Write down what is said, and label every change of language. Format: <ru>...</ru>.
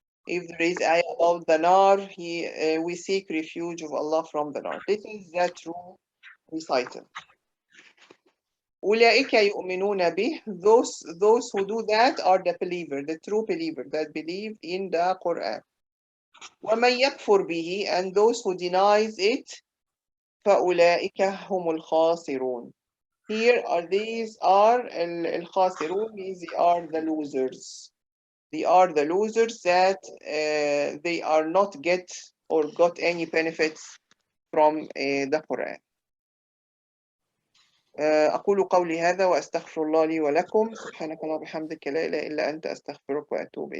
<en>If there is ayah about the nar, we seek refuge of Allah from the nar. This is the true recital.</en> <ar>أولئك يؤمنون به.</ar> <en>Those who do that are the believer, the true believer that believe in the Quran.</en> <ar>ومن يكفر به,</ar> <en>and those who denies it,</en> <ar>فأولئك هم الخاسرون.</ar> <en>Here these are الخاسرون, means they are the losers. They are the losers that they are not get or got any benefits from the Quran.</en> <ar>أقول قولي هذا وأستغفر الله لي ولكم. سبحانك اللهم وبحمدك لا إله إلا أنت أستغفرك وأتوب إليك.</ar>